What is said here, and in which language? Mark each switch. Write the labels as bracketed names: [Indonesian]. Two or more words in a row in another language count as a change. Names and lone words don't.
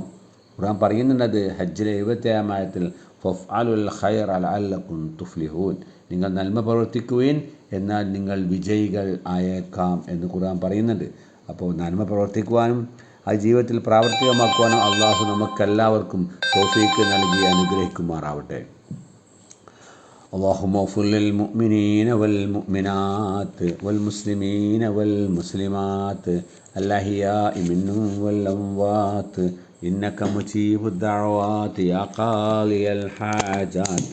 [Malayalam] ഖുർആൻ പറയുന്നുണ്ട് ഹജ്ജിലെ 77-ാം ആയത്തിൽ, [Arabic] فافعلوا الخير لعلكم تفلحون, [Malayalam] നിങ്ങൾ നന്മ പ്രവർത്തിക്കുവിൻ എന്നാൽ നിങ്ങൾ വിജയികൾ ആയേക്കാം എന്ന് ഖുർആൻ പറയുന്നുണ്ട്. അപ്പോൾ നന്മ പ്രവർത്തിക്കുവാനും അത് ജീവിതത്തിൽ പ്രാവർത്തികമാക്കുവാനും അള്ളാഹു നമുക്കെല്ലാവർക്കും തൗഫീഖ് നൽകി അനുഗ്രഹിക്കുമാറാവട്ടെ. [Arabic] اللهم اغفر للمؤمنين والمؤمنات والمسلمين والمسلمات الأحياء منهم والأموات إنك مجيب الدعوات يا قاضي الحاجات.